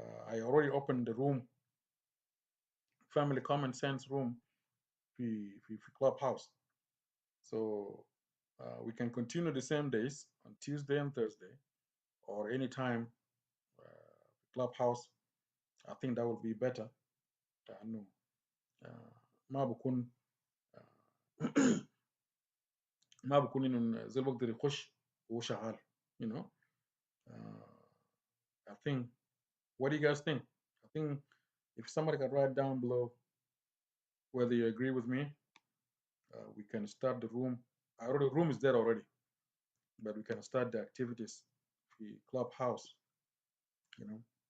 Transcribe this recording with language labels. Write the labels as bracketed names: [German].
[English] I already opened the room, family common sense room في clubhouse. So we can continue the same days on Tuesday and Thursday, or anytime clubhouse. I think that will be better. [Arabic] لأنه ما بكون ما بكون إنه زي بقدر يخش وهو شغال. [English] You know. I think. What do you guys think? I think if somebody can write down below whether you agree with me, we can start the room. The room is there already, but we can start the activities في clubhouse. You know.